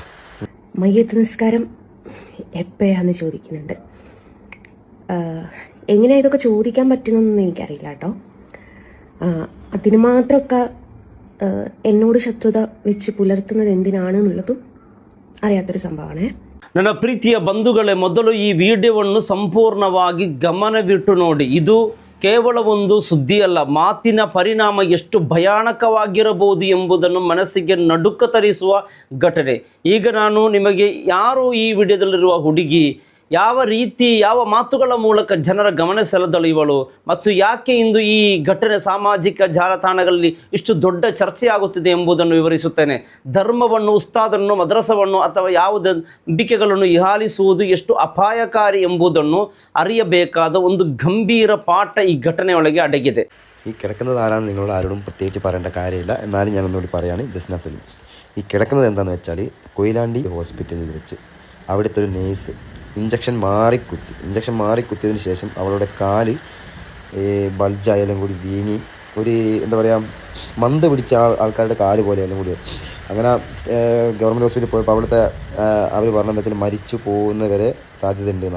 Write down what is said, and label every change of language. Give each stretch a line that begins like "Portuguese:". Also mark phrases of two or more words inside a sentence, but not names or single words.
Malayalam: മയ്യത്ത് നിസ്കാരം എപ്പോഴാന്ന് ചോദിക്കുന്നുണ്ട്. എങ്ങനെയാ ഇതൊക്കെ ചോദിക്കാൻ പറ്റുന്നതെന്ന് എനിക്കറിയില്ല കേട്ടോ. അതിന് മാത്രമൊക്കെ എന്നോട് ശത്രുത വെച്ച് പുലർത്തുന്നത് എന്തിനാണെന്നുള്ളതും അറിയാത്തൊരു ಸಂಭಾವನೆ.
Kannada: ನನ್ನ ಪ್ರೀತಿಯ ಬಂಧುಗಳೇ, ಮೊದಲು ಈ ವಿಡಿಯೋವನ್ನು ಸಂಪೂರ್ಣವಾಗಿ ಗಮನವಿಟ್ಟು ನೋಡಿ. ಇದು ಕೇವಲ ಒಂದು ಸುದ್ದಿಯಲ್ಲ, ಮಾತಿನ ಪರಿಣಾಮ ಎಷ್ಟು ಭಯಾನಕವಾಗಿರಬಹುದು ಎಂಬುದನ್ನು ಮನಸ್ಸಿಗೆ ನಡುಕ ತರಿಸುವ ಘಟನೆ. ಈಗ ನಾನು ನಿಮಗೆ ಯಾರು ಈ ವಿಡಿಯೋದಲ್ಲಿರುವ ಹುಡುಗಿ ಯಾವ ರೀತಿ ಯಾವ ಮಾತುಗಳ ಮೂಲಕ ಜನರ ಗಮನ ಸೆಳೆದಳು ಮತ್ತು ಯಾಕೆ ಇಂದು ಈ ಘಟನೆ ಸಾಮಾಜಿಕ ಜಾಲತಾಣಗಳಲ್ಲಿ ಇಷ್ಟು ದೊಡ್ಡ ಚರ್ಚೆಯಾಗುತ್ತಿದೆ ಎಂಬುದನ್ನು ವಿವರಿಸುತ್ತೇನೆ. ಧರ್ಮವನ್ನು, ಉಸ್ತಾದನ್ನು, ಮದ್ರಸವನ್ನು ಅಥವಾ ಯಾವುದೇ ನಂಬಿಕೆಗಳನ್ನು ಹಿಯಾಲಿಸುವುದು ಎಷ್ಟು ಅಪಾಯಕಾರಿ ಎಂಬುದನ್ನು ಅರಿಯಬೇಕಾದ ಒಂದು ಗಂಭೀರ ಪಾಠ ಈ ಘಟನೆಯೊಳಗೆ ಅಡಗಿದೆ.
Malayalam: ഈ കിടക്കുന്നത് ആരാണെന്ന് നിങ്ങളോട് ആരോടും പ്രത്യേകിച്ച് പറയേണ്ട കാര്യമില്ല. എന്നാലും ഞാനൊന്നുകൂടി പറയുകയാണ്. ജസ്ന സലീം. ഈ കിടക്കുന്നത് എന്താണെന്ന് വെച്ചാൽ കൊയിലാണ്ടി ഹോസ്പിറ്റലിൽ വെച്ച് അവിടുത്തെ ഒരു നേഴ്സ് ഇഞ്ചക്ഷൻ മാറിക്കുത്തിയതിന് ശേഷം അവളുടെ കാല് ബൾജായാലും കൂടി വീങ്ങി ഒരു എന്താ പറയുക മന്ത് പിടിച്ച ആൾക്കാരുടെ കാല് പോലെയാലും കൂടി അങ്ങനെ ഗവൺമെൻറ് ഹോസ്പിറ്റലിൽ പോയപ്പോൾ അവിടുത്തെ അവർ പറഞ്ഞതെന്ന് വെച്ചാൽ മരിച്ചു പോകുന്നവരെ സാധ്യത ഉണ്ടെന്നാണ്.